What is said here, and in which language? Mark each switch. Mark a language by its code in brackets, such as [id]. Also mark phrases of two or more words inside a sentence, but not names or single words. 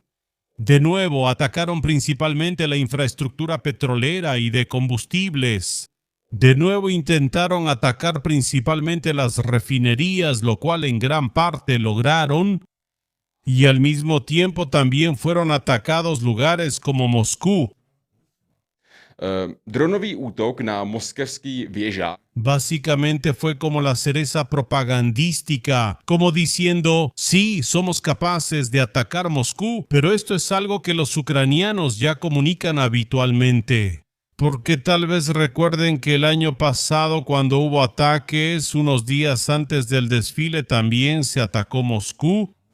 [es] De nuevo, atacaron principalmente la infraestructura petrolera y de combustibles. De nuevo intentaron atacar principalmente las refinerías, lo cual en gran parte lograron, y al mismo tiempo también fueron atacados lugares como Moscú. [cs] Dronový útok na moskevský věžák. [es] Básicamente fue como la cereza propagandística, como diciendo, sí, somos capaces de atacar Moscú, pero esto es algo que los ucranianos ya comunican habitualmente. Porque tal vez recuerden que el año pasado, cuando hubo ataques, unos días antes del desfile también se atacó Moscú.